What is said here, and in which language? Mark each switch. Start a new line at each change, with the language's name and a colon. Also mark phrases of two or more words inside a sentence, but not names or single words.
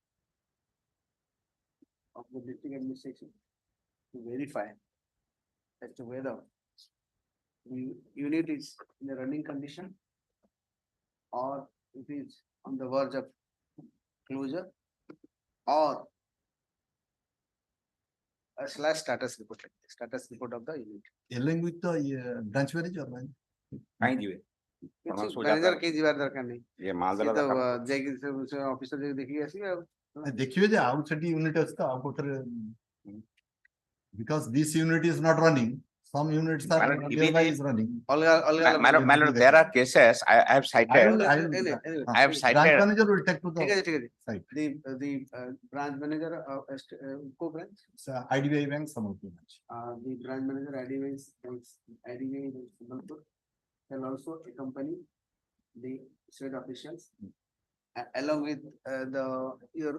English: of the district administration to verify as to whether the unit is in a running condition or it is on the verge of closure or a status report, status report of the unit. Along with the branch manager. man.
Odia: କାହିଁ ଯିବେ ମ୍ୟାନେଜର କେହି ଯିବାର ଦରକାର ନାହିଁ ଇଏ ମାଲ ସିଏ ଦେଲା ତ ଦରକାର। ଯାଇକି ଅଫିସର ଯାଇକି ଦେଖିକି ଆସିବେ ଆଉ ଦେଖିବେ ଯେ ଆଉ ସେଠି unit ଅଛି ତ ଆଉ କୋଉଥିରେ
English: because this unit is not running, some units are Madam, nearby even is running.
Odia: ଅଲଗା ଅଲଗା
English: My lord, there are cases I have cited. I have Branch cited. manager will take to
Odia: ଠିକ
English: the
Odia: ଅଛି ଠିକ ଅଛି
English: site. the branch manager co branch IDBI bank, some of the branch. the branch manager IDBI Sambalpur can also accompany the state officials along with your